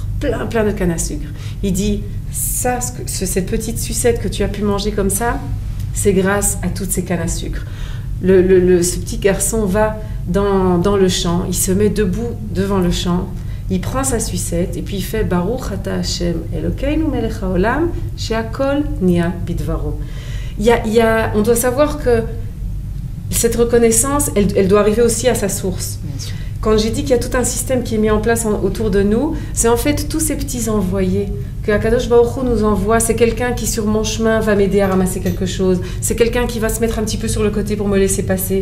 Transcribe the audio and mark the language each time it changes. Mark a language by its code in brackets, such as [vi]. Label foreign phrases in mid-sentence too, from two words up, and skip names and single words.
[fr] Plein de canne à sucre. Il dit, cette petite sucette que tu as pu manger comme ça, c'est grâce à toutes ces cannes à sucre. Ce petit garçon va dans le champ, il se met debout devant le champ, il prend sa sucette et puis il fait [he] ברוך אתה השם אלוקינו מלך העולם שהכל נהיה בדברו. [fr] On doit savoir que cette reconnaissance, elle doit arriver aussi à sa source. Bien sûr. Quand j'ai dit qu'il y a tout un système qui est mis en place autour de nous, c'est en fait tous ces petits envoyés que [he] הקדוש ברוך הוא [fr] nous envoie. C'est quelqu'un qui sur mon chemin va m'aider à ramasser quelque chose. C'est quelqu'un qui va se mettre un petit peu sur le côté pour me laisser passer.